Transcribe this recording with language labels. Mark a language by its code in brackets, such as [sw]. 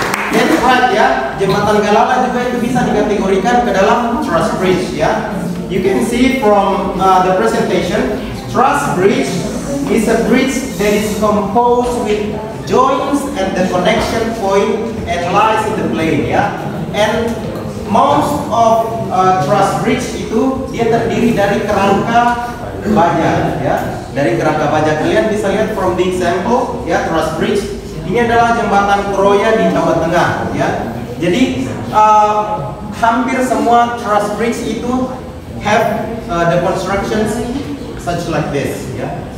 [id] That's right ya, jembatan Galala juga itu bisa dikategorikan ke dalam truss bridge ya. [en] You can see from the presentation, truss bridge is a bridge that is composed with joints at the connection point and lies in the plane ya. And most of [id] truss bridge itu dia terdiri dari kerangka baja ya. Dari kerangka baja kalian bisa lihat [en] from the example [id] ya, truss bridge. Ini adalah jembatan Kroya di Jawa Tengah ya. Jadi hampir semua [en] truss bridge itu have the constructions such like this ya.